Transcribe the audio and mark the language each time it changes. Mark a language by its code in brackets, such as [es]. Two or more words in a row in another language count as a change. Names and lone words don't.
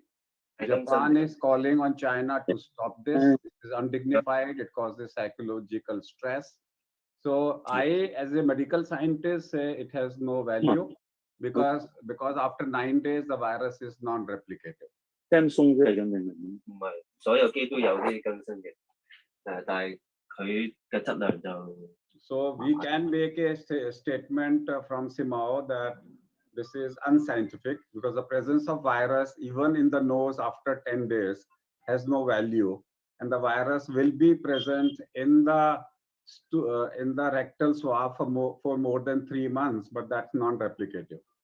[en] Japan is calling on China to stop this. This is undignified. It causes psychological stress. So I, as a medical scientist, say it has no value because after 9 days, the virus is non-replicative. [yue] ，Sam 送出嚟嘅明明唔係所有機都有啲更新嘅，但係佢嘅質量就 [en] So we can make a statement from CMAAO that this is unscientific because the presence of virus, even in the nose after 10 days, has no value, and the virus will be present in the rectal swab for more than 3 months, but that's non-replicative.